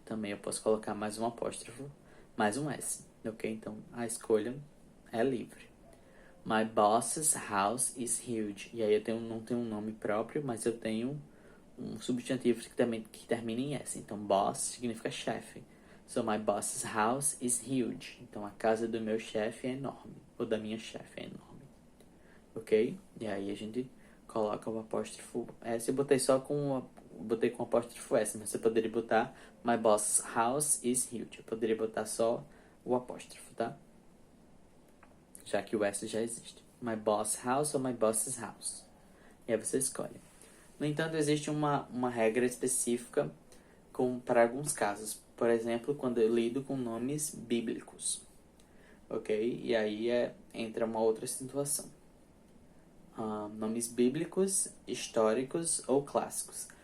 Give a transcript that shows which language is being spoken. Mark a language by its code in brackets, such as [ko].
[pt] Também eu posso colocar mais um apóstrofo, mais um S, ok? Então a escolha é livre. [en] My boss's house is huge. [pt] E aí não tenho um nome próprio, mas eu tenho um substantivo que termina em S. Então boss significa chefe. [en] So my boss's house is huge. [pt] Então a casa do meu chefe é enorme. Ou da minha chefe é enorme. Ok? E aí a gente coloca o apóstrofo S. Eu botei com o apóstrofo S, mas você poderia botar [en] my boss's house is huge. [pt] Eu poderia botar só o apóstrofo, tá? Já que o S já existe. [en] My boss house ou my boss's house. [pt] E aí você escolhe. No entanto, existe uma regra específica para alguns casos. Por exemplo, quando eu lido com nomes bíblicos. Ok? E aí entra uma outra situação. Nomes bíblicos, históricos ou clássicos.